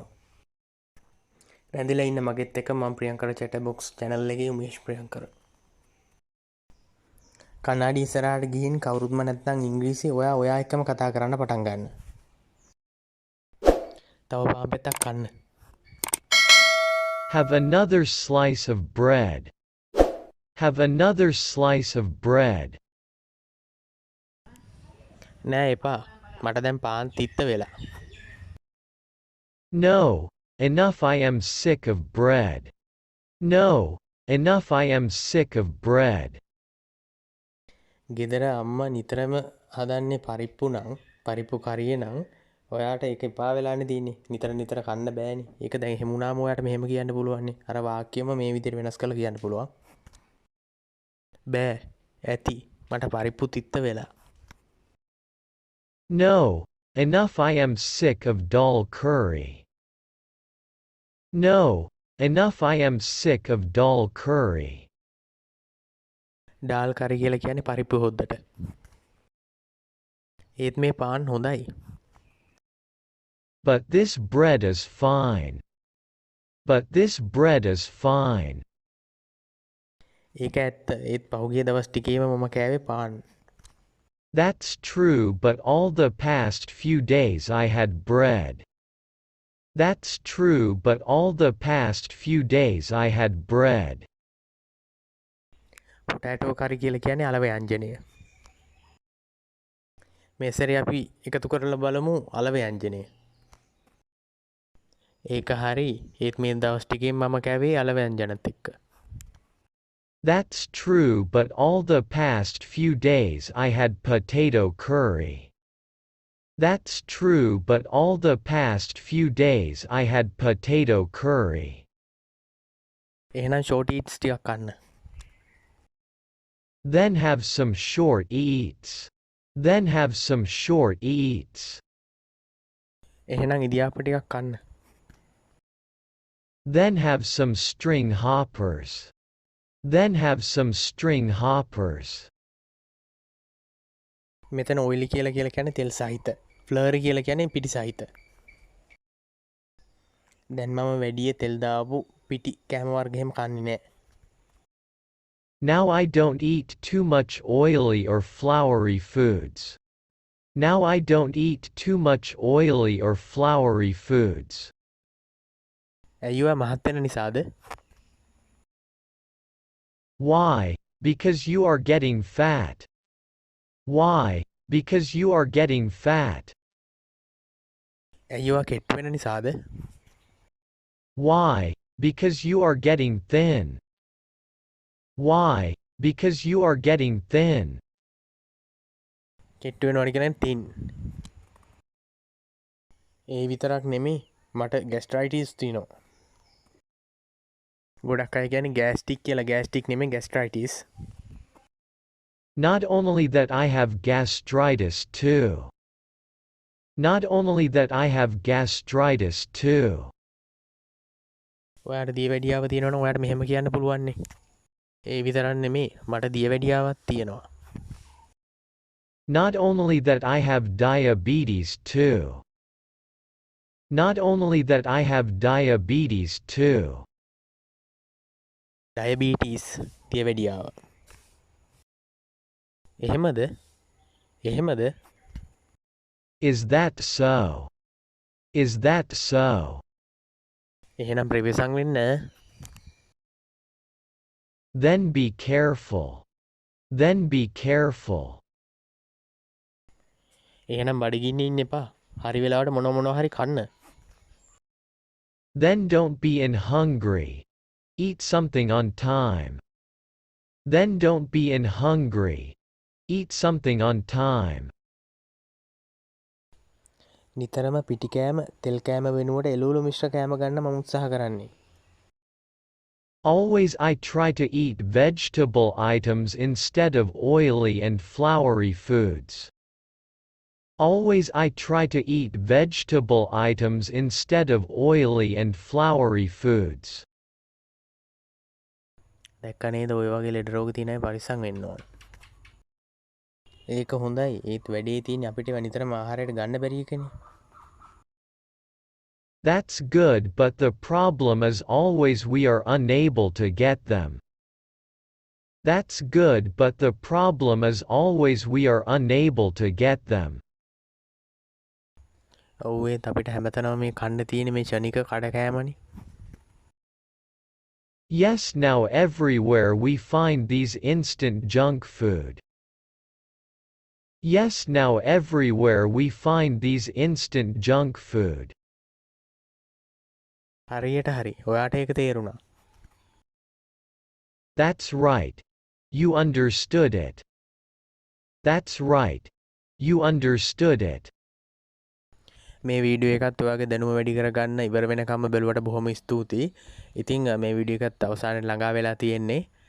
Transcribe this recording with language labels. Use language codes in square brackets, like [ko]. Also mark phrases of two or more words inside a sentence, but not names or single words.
[si] රැඳිලා ඉන්න මගෙත් එක්ක මම ප්‍රියංකර [en] chat box channel [si] එකේ උමේෂ් ප්‍රියංකර. කන්නාඩි ඉස්සරහට ගිහින් කවුරුත්ම නැත්නම් ඉංග්‍රීසි ඔයා එක්කම කතා කරන්න පටන් ගන්න. තව පාපෙත්තක් කන්න. [en] Have another slice of bread. Have another slice of bread. [si] නෑ එපා. මට දැන් පාන් තිත්ත වෙලා. [en] No, enough, I am sick of bread. No, enough, I am sick of bread. [si] ගෙදර අම්මා නිතරම හදන්නේ පරිප්පු කරියේ නම් ඔයාට ඒක එපා වෙලානේ තියෙන්නේ. නිතර කන්න බෑනේ. ඒක දැන් එහෙම වුණාම ඔයාට මෙහෙම කියන්න පුළුවන් නේ. අර වාක්‍යම මේ විදිහට වෙනස් කරලා කියන්න පුළුවන්. බෑ. ඇති. මට පරිප්පු තිත්ත වෙලා. [en] No, enough, I am sick of dal curry. No, enough, I am sick of dal curry. dal curry [si] කියලා කියන්නේ පරිප්පු හොද්දට. ඒත් මේ පාන් හොඳයි. [en] But this bread is fine. But this bread is fine. [si] ඒක ඇත්ත. ඒත් පහුගිය දවස් ටිකේම මම කෑවේ පාන්. [en] That's true, but all the past few days I had bread. That's true, but all the past few days I had bread. potato curry [si] කියලා කියන්නේ අල ව්‍යංජනය. මේ සැරේ අපි එකතු කරලා බලමු අල ව්‍යංජනය. ඒක හරි. ඒත් මේ දවස් ටිකෙන් මම කෑවේ අල ව්‍යංජනත් එක්ක. [en] That's true, but all the past few days I had potato curry. That's true, but all the past few days I had potato curry. [si] එහෙනම් [en] short eats [si] ටිකක් කන්න. [en] Then have some short eats. Then have some short eats. [si] එහෙනම් ඉදියාප ටිකක් කන්න. [en] Then have some string hoppers. Then have some string hoppers. [si] මෙතන ඔයිලි කියලා කියන්නේ තෙල් සහිත. ෆ්ලර්රි කියලා කියන්නේ පිටි සහිත. දැන් මම වැඩිය තෙල් දාපු පිටි කෑම වර්ග එහෙම කන්නේ නැහැ. [en] Now I don't eat too much oily or floury foods. Now I don't eat too much oily or floury foods. [si] ඇයි ඔයා මහත් වෙන නිසාද? [en] Why? Because you are getting fat. Why? Because you are getting fat. [si] ඇයි ඔයා කෙට් වෙන නිසාද? [en] Why? Because you are getting thin. Why? Because you are getting thin. [si] කෙට් වෙනවනේ කියන්නේ thin. ඒ විතරක් නෙමෙයි මට gastritis තියෙනවා. ගොඩක් අය කියන්නේ gastric කියලා. gastric නෙමෙයි gastritis. [en] Not only that I have gastritis too. Not only that I have gastritis too. [si] ඔයාට දියවැඩියාව තියෙනවනම් ඔයාට මෙහෙම කියන්න පුළුවන් නේ. ඒ විතරක් නෙමෙයි මට දියවැඩියාවක් තියෙනවා. [en] Not only that I have diabetes too. Not only that I have diabetes too. [si] diabetes දියවැඩියාව. එහෙමද? එහෙමද? [en] Is that so? Is that so? [si] එහෙනම් ප්‍රවේශම් වෙන්න. [en] Then be careful. Then be careful. [si] එහෙනම් බඩගින්න ඉන්න එපා. හරි වෙලාවට මොනවා හරි කන්න. [en] Then don't be in hungry. Eat something on time. Then don't be in hungry. Eat something on time. [si] නිතරම පිටි කෑම තෙල් කෑම වෙනුවට එළවලු මිශ්‍ර කෑම ගන්න මම උත්සාහ කරන්නේ. [en] Always I try to eat vegetable items instead of oily and floury foods. Always I try to eat vegetable items instead of oily and floury foods. [si] දැක්ක නේද ඔය වගේ ලෙඩ රෝග තියෙන අය පරිස්සම් වෙන්න ඕන. ඒක හොඳයි. ඒත් වැඩේ තියෙන්නේ අපිට නිතරම ආහාරයට ගන්න බැරි එකනේ. [en] That's good, but the problem is always we are unable to get them. That's good, but the problem is always we are unable to get them. [si] ඔව් ඒත් අපිට හැමතැනම මේ කන්න තියෙන මේ ෂණික කඩකෑමනේ. [en] Yes, now everywhere we find these instant junk food. Yes, now everywhere we find these instant junk food. [si] හරියට හරි. ඔයාට ඒක තේරුණා. [en] That's right. You understood it. That's right. You understood it. [si] මේ වීඩියෝ එකත් ඔයාගේ දැනුම වැඩි කරගන්න ඉවර වෙනකම්ම බැලුවට බොහොම ස්තුතියි. ඉතින් මේ වීඩියෝ එකත් අවසානයේ ළඟා වෙලා තියෙන්නේ.